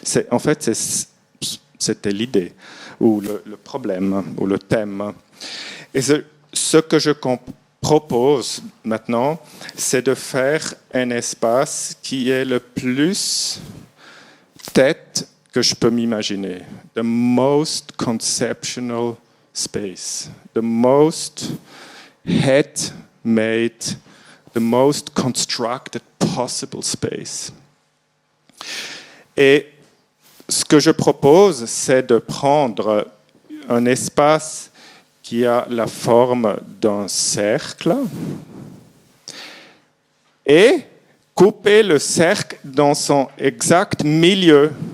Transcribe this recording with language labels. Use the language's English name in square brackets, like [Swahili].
[French] En fait, c'était l'idée, ou le problème, ou le thème. Et ce que je propose maintenant, c'est de faire un espace qui est le plus tête que je peux m'imaginer. [English] The most conceptual space. The most head-made, the most constructed possible space. [French] Et ce que je propose, c'est de prendre un espace qui a la forme d'un cercle et couper le cercle dans son exact milieu.